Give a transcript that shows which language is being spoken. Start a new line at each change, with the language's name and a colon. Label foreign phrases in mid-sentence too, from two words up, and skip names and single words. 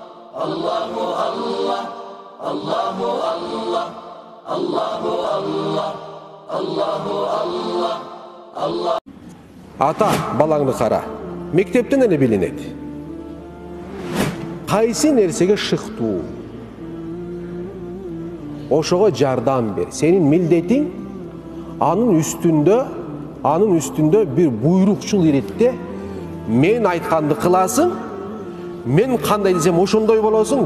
Arabic: الله الله، الله الله، الله الله، الله الله، الله.
Kyrgyz: Ата, балаңды қара. Мектептен не билинет? Кайсы нерсеге шыктуу? Ошого жардам бер. Сенин милдетиң анын үстүндө бир буйрукчул иретте мен айтканды кыласың, мен кандай десем ошондой болосуң.